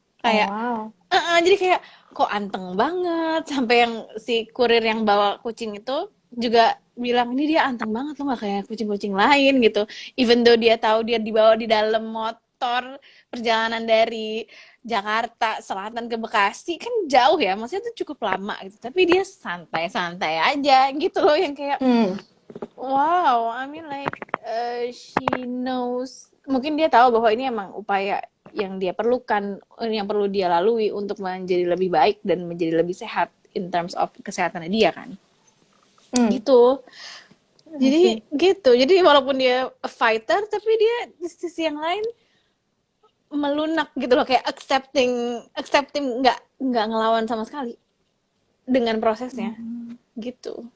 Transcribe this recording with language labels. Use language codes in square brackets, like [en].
[id] Kayak jadi kayak kok anteng banget, sampai yang si kurir yang bawa kucing itu juga bilang ini dia anteng banget loh, nggak kayak kucing-kucing lain gitu. [en] Even though [id] dia tahu dia dibawa di dalam motor perjalanan dari Jakarta Selatan ke Bekasi kan jauh ya, maksudnya itu cukup lama gitu, tapi dia santai-santai aja gitu loh, yang kayak [en] Wow, I mean like she knows. [id] Mungkin dia tahu bahwa ini emang upaya yang dia perlukan, yang perlu dia lalui untuk menjadi lebih baik dan menjadi lebih sehat [en] in terms of [id] kesehatannya dia kan. Hmm, Gitu. [en] I [id] Jadi [en] see. [id] gitu. Jadi walaupun dia [en] a fighter, [id] tapi dia di sisi yang lain melunak gitu loh, kayak [en] accepting accepting [id] nggak ngelawan sama sekali dengan prosesnya gitu.